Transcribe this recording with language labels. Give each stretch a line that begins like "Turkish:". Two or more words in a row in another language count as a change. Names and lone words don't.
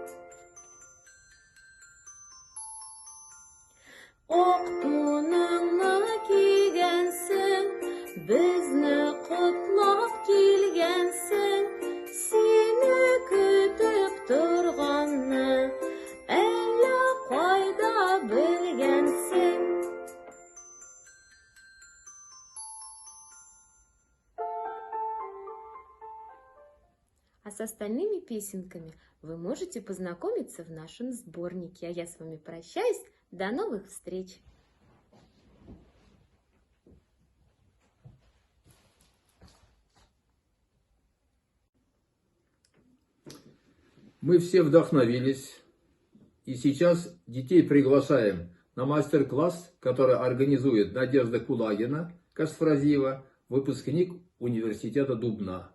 Tatar: Ак туныңны кигәнсең, безне котлап килгәнсең, сине көтеп торганны әллә кайда белгәнсең.
Russian: А с остальными песенками вы можете познакомиться в нашем сборнике. А я с вами прощаюсь. До новых встреч! Мы все вдохновились, и сейчас детей приглашаем на мастер-класс, который организует Надежда Кулагина, Касфразиева, выпускник университета Дубна.